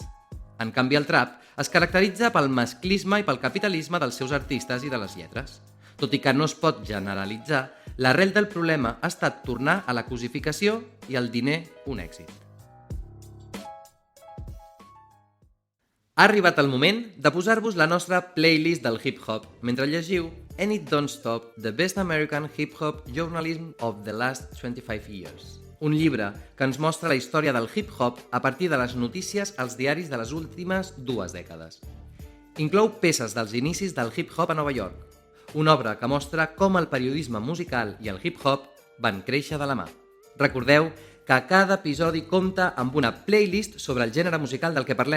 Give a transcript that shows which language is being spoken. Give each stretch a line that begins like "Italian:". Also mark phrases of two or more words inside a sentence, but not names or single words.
Catalan: En canvi, el trap es caracteritza pel masclisme i pel capitalisme dels seus artistes i de les lletres. Tot i que no es pot generalitzar, l'arrel del problema ha estat tornar a la cosificació i el diner un èxit. Ha arribat el moment de posar-vos la nostra playlist del hip-hop mentre llegiu And It Don't Stop, The Best American Hip-Hop Journalism of the Last 25 Years. Un llibre que ens mostra la història del hip-hop a partir de les notícies als diaris de les últimes 2 dècades. Inclou peces dels inicis del hip-hop a Nova York, una obra que mostra com el periodisme musical i el hip-hop van créixer de la mà. Recordeu que cada episodi compta amb una playlist sobre el gènere musical del que parlem.